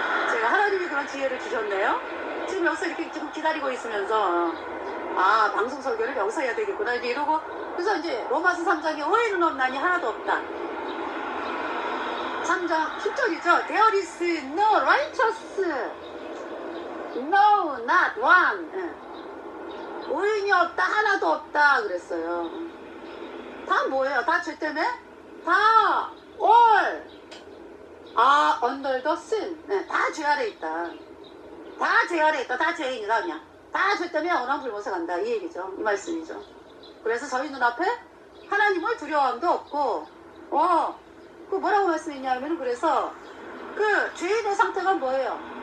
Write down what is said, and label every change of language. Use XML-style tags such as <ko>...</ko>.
<ko>제가 하나님이 그런 지혜를 주셨네요. 지금 여기서 이렇게 지금 기다리고 있으면서 방송 설교를 여기서 해야 되겠구나 이제 이러고 그래서 이제 로마서 3장에 의인은 없나니 하나도 없다. 3장 10절이죠.</ko> <en>There is no righteous, no not one.</en> <ko>의인이 없다 하나도 없다 그랬어요. 다 뭐예요? 다 죄 때문에? 다</ko> <en>all under the sin.</en> <ko>다 죄 아래 있다. 다 죄 아래 있다. 다 죄인이다 그냥. 다 죄 때문에 원한 불못에 간다 이 얘기죠. 이 말씀이죠. 그래서 저희 눈앞에 하나님을 두려움도 없고 그 뭐라고 말씀했냐면 그래서 그 죄인의 상태가 뭐예요?</ko>